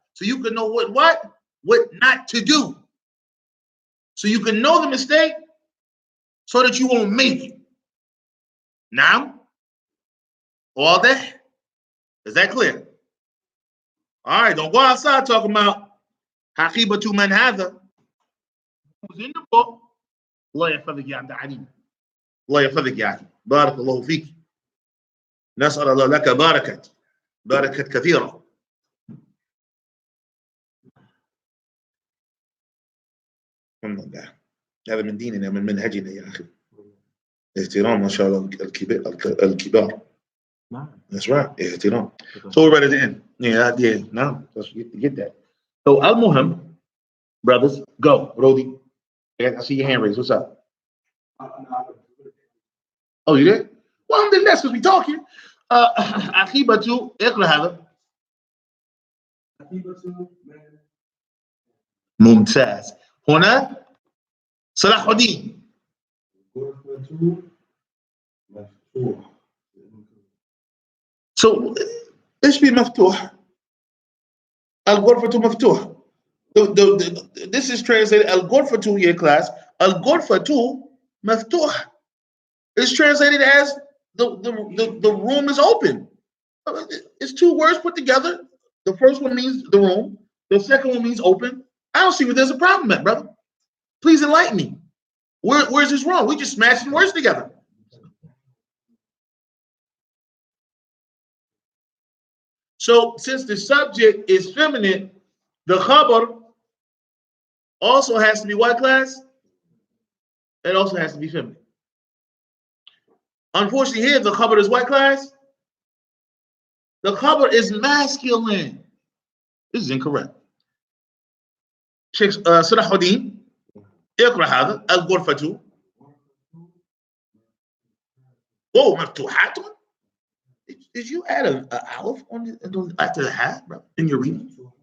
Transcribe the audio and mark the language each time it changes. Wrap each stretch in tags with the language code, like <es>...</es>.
<en>So you can know what not to do. So you can know the mistake so that you won't make it. Now, all that, is that clear? All right, don't go outside talking about Haqibatu man hada. Who's in the book?</en> <ar>الله يحفظك يا عبد العليم. الله يحفظك يا أخي. بارك الله فيك. نسأل الله لك بركة كثيرة. الحمد لله. هذا من ديننا من منهجنا يا أخي. احترام ما شاء الله الكبار.</ar> <en>That's right. احترام. So we're right at the end. Yeah. No, let's get that. So al-muhim, brothers, go. Rodi, I see your hand raised. What's up? Oh, you did? Well, then that's because we talking.</en> <ar>Akibatu, اقرأ هذا. ممتاز. هنا صلاح الدين. So ايش في مفتوح؟ الغرفة مفتوح.</ar> <en>This is translated الغرفة your class.</en> <ar>الغرفة مفتوح.</ar> <en>It's translated as the room is open. It's two words put together. The first one means the room. The second one means open. I don't see where there's a problem at, brother. Please enlighten me. Where's this wrong? We just smashing words together. So since the subject is feminine, the khabar also has to be what class? It also has to be feminine. Unfortunately, here the khabar is what class? The khabar is masculine. This is incorrect. Sheikh Salahuddin,</en> <ar>اقرأ هذا الغرفة. Oh, مفتوحات.</ar> <en>Did you add a aleph after the hat, bro, in your reading?</en>